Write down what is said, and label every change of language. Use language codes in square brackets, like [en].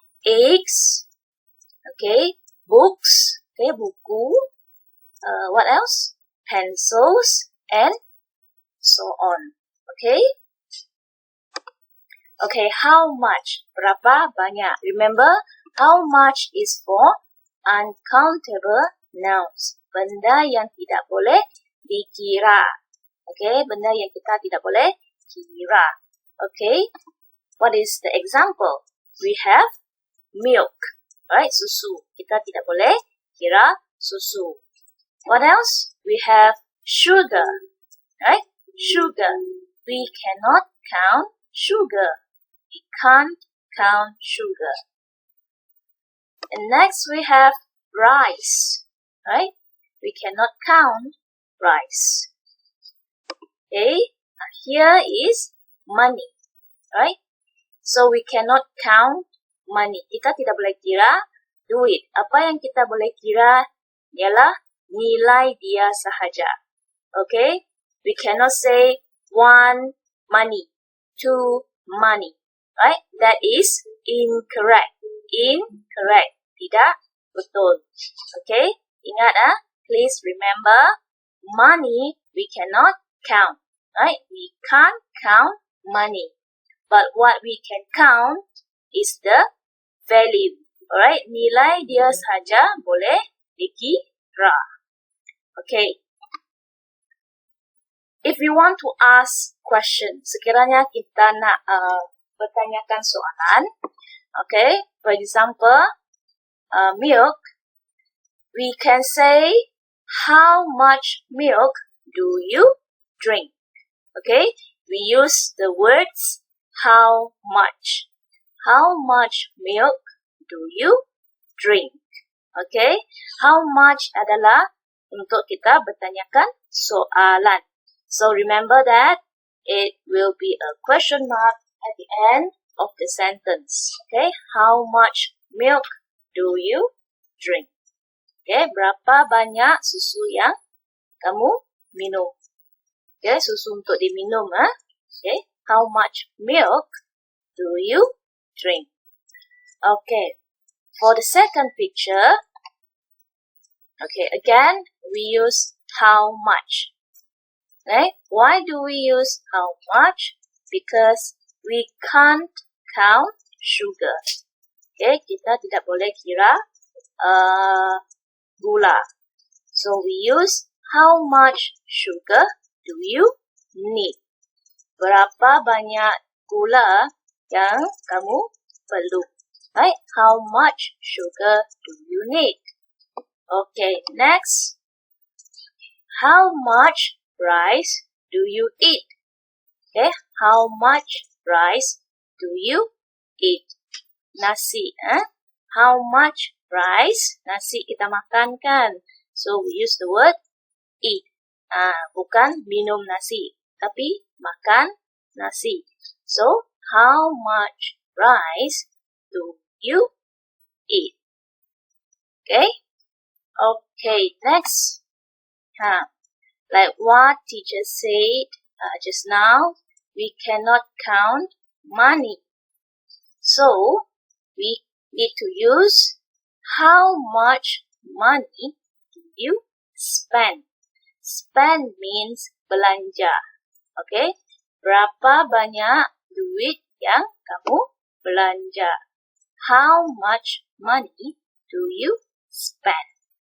[en] Eggs, okay, books, okay, buku, what else? Pencils, and so on, okay? Okay, how much? [ms] Berapa banyak? [en] Remember, how much is for uncountable nouns. [ms] Benda yang tidak boleh dikira. Okay, benda yang kita tidak boleh kira. [en] Okay, what is the example? We have milk, right? Susu. [ms] Kita tidak boleh kira susu. [en] What else? We have sugar, right? Sugar. We cannot count sugar. We can't count sugar. And next we have rice, right? We cannot count rice. Okay, here is money, right? So we cannot count money. [ms] Kita tidak boleh kira duit. Apa yang kita boleh kira ialah nilai dia sahaja. [en] Okay, we cannot say 1 money, 2 money. Right? That is incorrect. Incorrect. [ms] Tidak betul. Okay? [en] Ingat please remember, money we cannot count. Right? We can't count money. But what we can count is the value. [ms] Alright? Nilai dia saja boleh dikira. Okay. [en] If we want to ask question, [ms] sekiranya kita nak bertanyakan soalan, [en] okay, for example, milk, we can say, how much milk do you drink? Okay, we use the words how much. How much milk do you drink? [ms] Okay, how much adalah untuk kita bertanyakan soalan. [en] So remember that it will be a question mark at the end of the sentence. Okay, how much milk do you drink? [ms] Okay, berapa banyak susu yang kamu minum? [en] Okay, [ms] susu untuk diminum. [en] Okay, how much milk do you drink? Okay, for the second picture, okay, again, we use how much. Okay, why do we use how much? Because we can't count sugar. [ms] Okay, kita tidak boleh kira gula. [en] So we use how much sugar do you need? [ms] Berapa banyak gula yang kamu perlu? [en] Right? How much sugar do you need? Okay, next. How much rice do you eat? Okay, how much rice do you eat? Nasi, How much rice? [ms] Nasi kita makan kan? [en] So we use the word eat. [ms] Bukan minum nasi, tapi makan nasi. [en] So how much rice do you eat? Okay? Okay, next. Like what teacher said just now, we cannot count money. So we need to use how much money do you spend? Spend means belanja. Okay? [ms] Berapa banyak duit yang kamu belanja? [en] How much money do you spend?